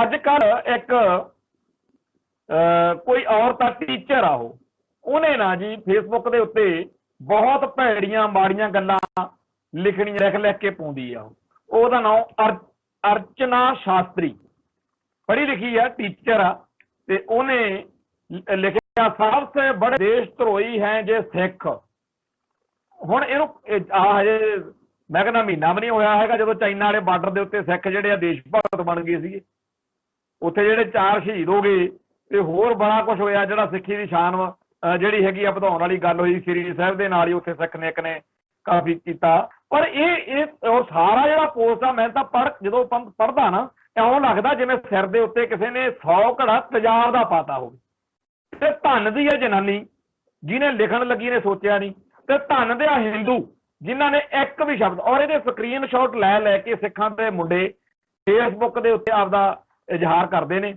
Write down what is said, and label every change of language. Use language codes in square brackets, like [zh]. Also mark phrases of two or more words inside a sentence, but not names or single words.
[pa] ਅੱਜ ਕੱਲ੍ਹ ਇੱਕ ਕੋਈ ਔਰਤ ਆ, ਟੀਚਰ ਆ, ਉਹਨੇ ਨਾ ਜੀ ਫੇਸਬੁੱਕ ਦੇ ਉੱਤੇ ਬਹੁਤ ਭੈੜੀਆਂ ਮਾੜੀਆਂ ਗੱਲਾਂ ਲਿਖਣੀਆਂ, ਲਿਖ ਕੇ ਪਾਉਂਦੀ ਆ। ਉਹਦਾ ਨਾਮ ਅਰਚਨਾ ਸ਼ਾਸਤਰੀ, ਪੜ੍ਹੀ ਲਿਖੀ ਆ, ਟੀਚਰ ਆ, ਤੇ ਉਹਨੇ ਲਿਖਿਆ ਸਭ ਤੋਂ ਬੜੇ ਦੇਸ਼ ਧਰੋਹੀ ਹੈ ਜੇ ਸਿੱਖ। ਹੁਣ ਇਹਨੂੰ ਹਜੇ ਮੈਂ ਕਹਿਣਾ ਮਹੀਨਾ ਭੀ ਨਹੀਂ ਹੋਇਆ ਹੈਗਾ ਜੋ ਚਾਇਨਾ ਵਾਲੇ ਬਾਰਡਰ ਕੇ ਉੱਤੇ ਸਿੱਖ ਜਿਹੜੇ ਦੇਸ਼ ਭਗਤ ਬਣ ਗਏ ਸੀ, ਉੱਥੇ ਜਿਹੜੇ 4 ਸ਼ਹੀਦ ਹੋ ਗਏ ਤੇ ਹੋਰ ਬੜਾ ਕੁਛ ਹੋਇਆ ਜਿਹੜਾ सिੱਖੀ ਦੀ ਸ਼ਾਨ ਜਿਹੜੀ ਹੈਗੀ ਆ ਵਧਾਉਣ ਵਾਲੀ ਗੱਲ ਹੋਈ। ਸ੍ਰੀ ਸਾਹਿਬ ਦੇ ਨਾਲ ਹੀ ਉੱਥੇ ਸਿੱਖ ਨੇ ਏਕ ਨੇ ਕਾਫ਼ੀ ਕੀਤਾ। ਪਰ ਯੇ ਸਾਰਾ ਜਿਹੜਾ ਪੋਸਟ ਆ ਮੈਂ ਤਾਂ ਜਦੋਂ ਪੜ੍ਹਦਾ ਨਾ ਇਉਂ ਲੱਗਦਾ ਜਿਵੇਂ ਸਿਰ ਦੇ ਉੱਤੇ ਕਿਸੀ ਨੇ 100 ਘੜਾ ਤੇਜ਼ਾਬ ਦਾ ਪਾਤਾ ਹੋਵੇ ਤੇ ਧੰਨ ਦੀ ਹੈ ਜਨਾਨੀ ਜਿਨ੍ਹੇਂ ਲਿਖਣ ਲੱਗੀ ਨੇ ਸੋਚਿਆ ਨਹੀਂ, ਤੇ ਧੰਨ ਦੇ ਹਿੰਦੂ ਜਿਨ੍ਹਾਂ ਨੇ ਏਕ ਭੀ ਸ਼ਬਦ ਔਰ ਯੇ [en] screen shot [pa] ਲੈ ਕੇ ਸਿੱਖਾਂ ਦੇ ਮੁੰਡੇ ਫੇਸਬੁੱਕ ਕੇ ਉੱਤੇ ਆਪਦਾ ਇਜ਼ਹਾਰ ਕਰਤੇ ਹੈਂ।